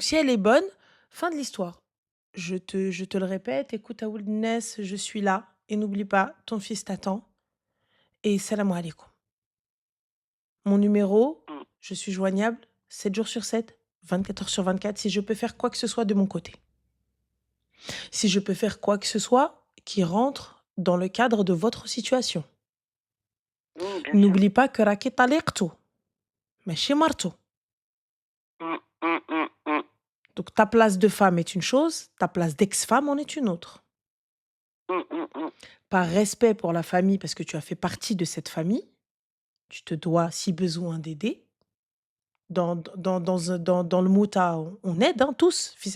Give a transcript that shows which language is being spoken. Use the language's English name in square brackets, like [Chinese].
[French] si elle est bonne, fin de l'histoire. Je te le répète, écoute à Ness, je suis là et n'oublie pas, ton fils t'attend et salam alaikum. Mon numéro, mmh, je suis joignable 7 jours sur 7, 24 heures sur 24 si je peux faire quoi que ce soit de mon côté. Si je peux faire quoi que ce soit qui rentre dans le cadre de votre situation. bien sûr. N'oublie pas que [Arabic] راكي طليقته ماشي مرته. [French] Mmh, mmh, mmh, mmh, Donc ta place de femme est une chose, ta place d'ex-femme en est une autre. mmh, mmh, mmh. Par respect pour la famille, parce que tu as fait partie de cette famille, tu te dois, si besoin, d'aider. Dans le mota, on aide, hein, tous, fils